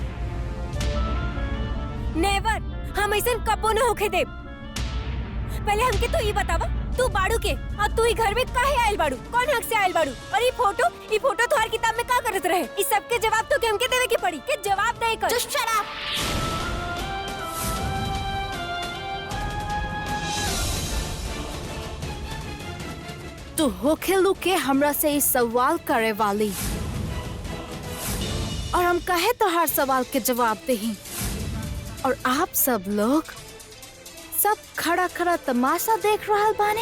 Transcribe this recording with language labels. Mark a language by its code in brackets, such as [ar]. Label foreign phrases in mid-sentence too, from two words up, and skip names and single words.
[bho] नेवर, हम ऐसा कबो न होके दे। पहले हमके तो ये बतावा, तू बाड़ू के और तू ही घर में काहे आयल बाड़ू? कौन हक से आयल बाड़ू? और ये फोटो तुम्हारी किताब में का करत रहे? इस सब के जवाब तो हमके देवे की पड़ी। के जवाब दे कर। [en] Just shut up! [bho] तू होखेलू के हमरा से इस सवाल करे वाली और हम कहे तो हर सवाल के जवाब दही। और आप सब लोग सब खड़ा खड़ा तमाशा देख रहा बानी।